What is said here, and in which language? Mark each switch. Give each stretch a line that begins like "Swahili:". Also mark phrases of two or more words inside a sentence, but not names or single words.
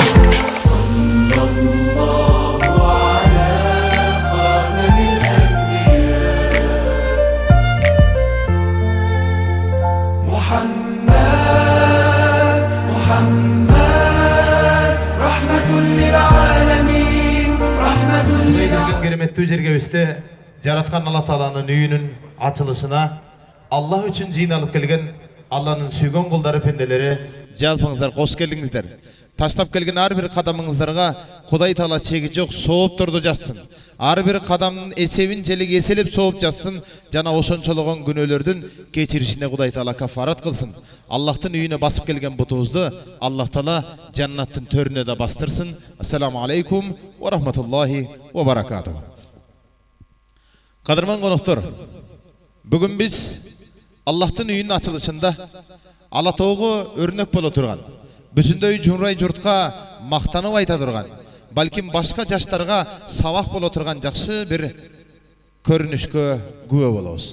Arabic: صلى الله على خاتم الأنبياء محمد رحمة للعالمين رحمة للعالمين.
Kyrgyz: Кереметтүү жерге бизде жараткан Алла Тааланын үйүнүн ачылышына Аллах үчүн жыйналып келген Алланын сүйгөн кулдары пенделери жалпыңыздар кош келиңиздер. Таштап келген ар бир кадамыңыздарга Кудай Таала чеги жок соопторду жазсын. Ар бир кадамдын эсебин желеги эселеп сооп жазсын. Жана ошончологон күнөөлөрдүн кечиришине Кудай Таала кафарат кылсын. Аллахтын үйүнө басып келген бутубузду Аллах Таала жаннаттын төрүнө да бастырсын.
Arabic: السلام عليكم ورحمة الله وبركاته.
Kyrgyz: Кадырман коноктор, бүгүн биз Аллахтын үйүнүн ачылышында Ала тоого өрнөк боло турган, бүтүндөй журай журтка мактанып айта турган, балким башка жаштарга сабак боло турган жакшы бир көрүнүшкө күбө болобуз.